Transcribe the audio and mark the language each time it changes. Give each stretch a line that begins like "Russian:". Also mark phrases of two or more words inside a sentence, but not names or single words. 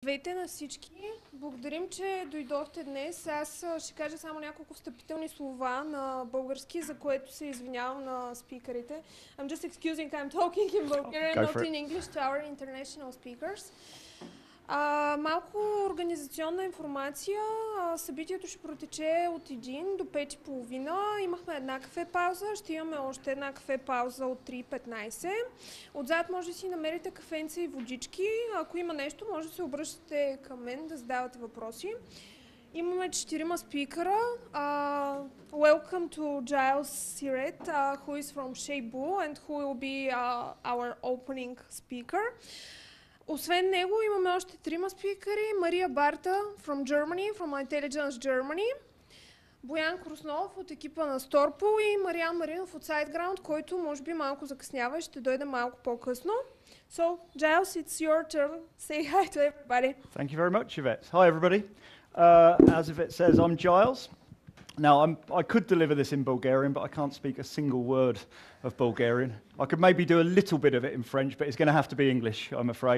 Bulgarian: Здравейте на всички! Благодарим, че дойдохте днес. Аз ще кажа само няколко встъпителни слова на български, за което се извинявам на спикерите.
English: I'm just excusing I'm talking in Bulgarian, not in English to our international speakers.
Bulgarian: Малко организационна информация. Събитието ще протече от 1 до 5:30. Имахме една кафе пауза, ще имаме още една кафе пауза от 3:15. Отзад може да си намерите кафенца и водички. Ако има нещо, може да се обръщате към мен да задавате въпроси. Имаме 4 спикъра.
English: Welcome to Giles Sirett, who is from ShapeBlue and who will be our opening speaker.
Bulgarian: Освен него имаме още 3 спикъри.
English: Мария Барта from Germany, from Intelligence Germany.
Bulgarian: Боян Круснов от екипа на StorPool и Мариан Маринов от SiteGround, който може би малко закъснява и ще дойде малко по-късно.
English: So, Giles, it's your turn. Say hi to everybody. Thank you very much, Yvette. Hi, everybody. As Yvette says, I'm Giles. Now, I could deliver this in Bulgarian, but I can't speak a single word of Bulgarian. I could maybe do a little bit of it in French, but it's going to have to be English, I'm afraid.